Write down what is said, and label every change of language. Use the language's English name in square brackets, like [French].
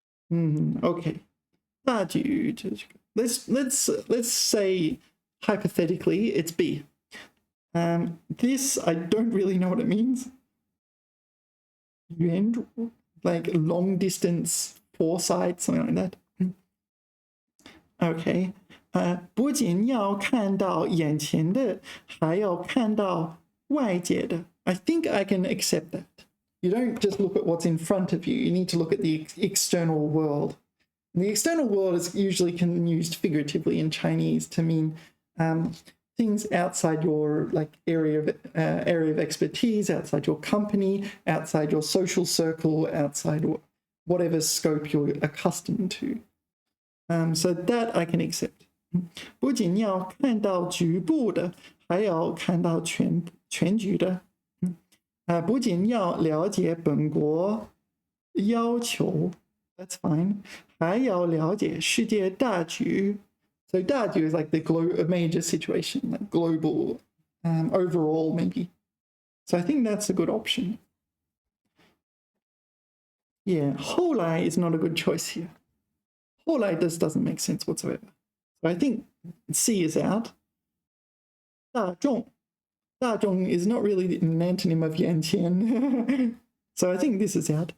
[English] Okay. 大局 let's say hypothetically it's B. This I don't really know what it means. 远瞩, like long distance foresight, something like that. Okay. [Chinese] 不仅要看到眼前的，还要看到外界的. [English] I think I can accept that. You don't just look at what's in front of you. You need to look at the external world. And the external world is usually used figuratively in Chinese to mean things outside your area of expertise, outside your company, outside your social circle, outside whatever scope you're accustomed to. So that I can accept. [Chinese] 不仅要看到局部的，还要看到全局的。不仅要了解本国要求 ， [English] that's fine， [Chinese] 还要了解世界大局。 [English] So 大局 is like the major situation, like global, overall maybe. So I think that's a good option. Yeah, 后来 is not a good choice here. 后来doesn't make sense whatsoever. So I think C is out. 大众is not really an antonym of 眼前. So I think this is out.